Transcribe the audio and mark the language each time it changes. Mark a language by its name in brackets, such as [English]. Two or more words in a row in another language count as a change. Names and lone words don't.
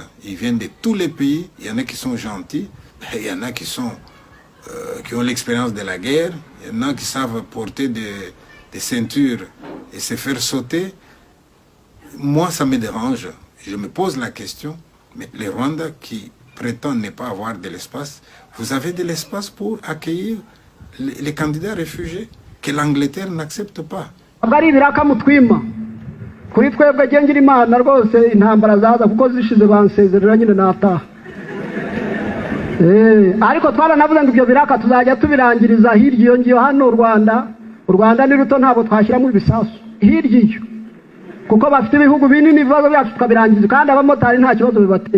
[French] Ils viennent de tous les pays. Il y en a qui sont gentils, il y en a qui ont l'expérience de la guerre, il y en a qui savent porter des ceintures et se faire sauter. Moi, ça me dérange. Je me pose la question, mais les Rwandais qui prétendent ne pas avoir de l'espace, vous avez de l'espace pour accueillir les candidats réfugiés que l'Angleterre n'accepte pas. [Kinyarwanda] Kuri twebwe ngira Imana rwose intambara zaza kuko zishize bansezerera nyine nataha. Ariko twaranavuze ngo ibyo biraka tuzajya tubirangiriza hirya iyo ngiyo hano u Rwanda ni ruto ntabwo twashyiramo ibisasu hirya iyo kuko bafite ibihugu binini ibibazo byacu tukabirangiza kandi abamotari nta kibazo bibateye.